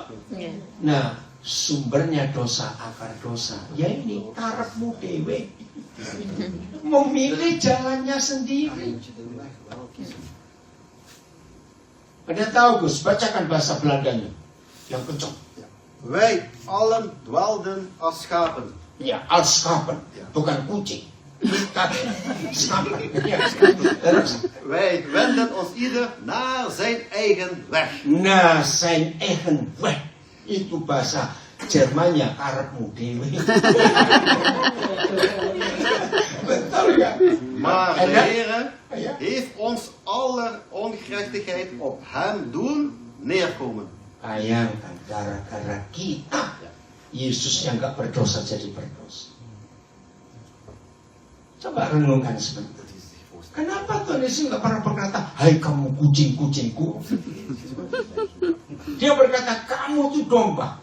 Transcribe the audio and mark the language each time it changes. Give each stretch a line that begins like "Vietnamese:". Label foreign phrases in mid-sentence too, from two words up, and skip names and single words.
Indonesian: Nah, sumbernya dosa, akar dosa, ya ini
Javanese: karepmu dewe.
Indonesian: Memilih jalannya sendiri. Ada tahu Gus, bacakan bahasa Belandanya yang kencang.
Dutch: Wij allen dwaalden als schapen. Ya, als schapen,
Indonesian: bukan kucing.
Dutch: Wij wenden ons ieder naar zijn eigen weg. Naar zijn eigen weg.
Indonesian: Itu bahasa Jermannya
Javanese: karepmu dewe.
Indonesian: Betul ya?
Dutch: Maar de Heer heeft ons aller ongerechtigheid op hem doen neerkomen.
Indonesian: Bayangkan, gara-gara kita, Yesus yang gak berdosa jadi berdosa. Coba renungkan sebentar. Kenapa Tuhan Yesus gak pernah berkata, hai kamu kucing-kucingku? Dia berkata, kamu tuh domba.